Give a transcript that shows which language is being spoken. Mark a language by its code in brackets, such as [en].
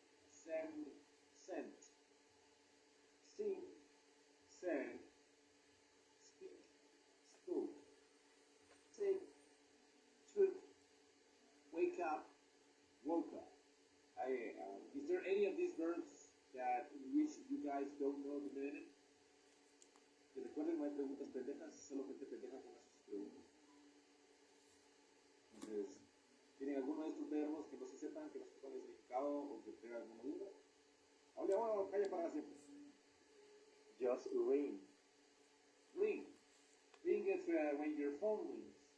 [en] Send, sent. Sing, sang. Speak, spoke. Take, took. Wake up, woke up. Is there any of these verbs that in which you guys don't know the meaning? [es] Que recuerden, no hay preguntas pendejas, solo gente pendeja con sus preguntas. Entonces, ¿tienen alguno de estos verbos que no se sepan, que no sepan el significado o que tengan alguna duda? Hola, bueno, calla para siempre. [en] Just ring. Ring. Ring is when your phone rings.